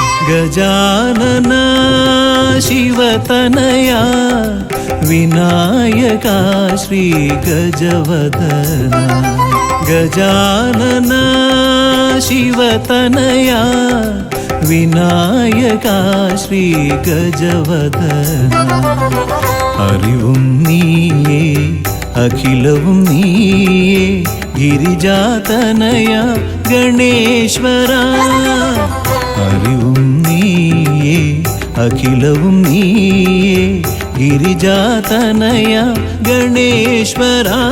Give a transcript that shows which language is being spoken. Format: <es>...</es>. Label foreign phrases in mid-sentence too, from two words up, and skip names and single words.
<sa>गजानना शिवतनया विनायका श्री गजवदना गजानना शिवतनया विनायका श्री गजवदना</sa> <ml>അറിവും നീയേ അഖിലവും നീയേ ഗിരിജാതനയ ഗണേശ്വര അറിവും നീയേ അഖിലവും നീയേ ഗിരിജാതനയ ഗണേശ്വര</ml>